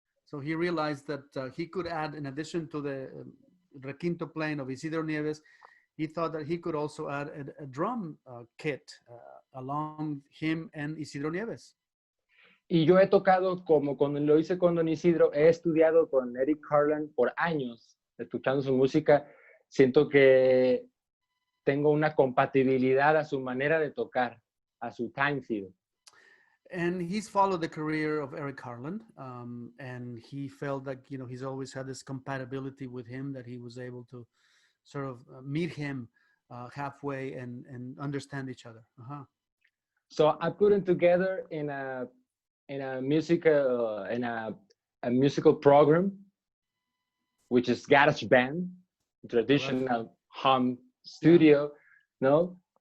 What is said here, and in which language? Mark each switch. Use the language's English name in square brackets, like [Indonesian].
[English] So he realized that he could add, in addition to the requinto playing of Isidro Nieves, he thought that he could also add a drum kit along him and Isidro Nieves. [Spanish] Y yo he tocado, como cuando lo hice con Don Isidro, he estudiado con Eric Harlan por años, escuchando su música. Siento que tengo una compatibilidad a su manera de tocar, a su time feel. [English] And he's followed the career of Eric Harlan, and he felt that, he's always had this compatibility with him, that he was able to sort of meet him halfway and understand each other. Uh-huh. So I put them together in a musical program, which is GarageBand, traditional home studio, no?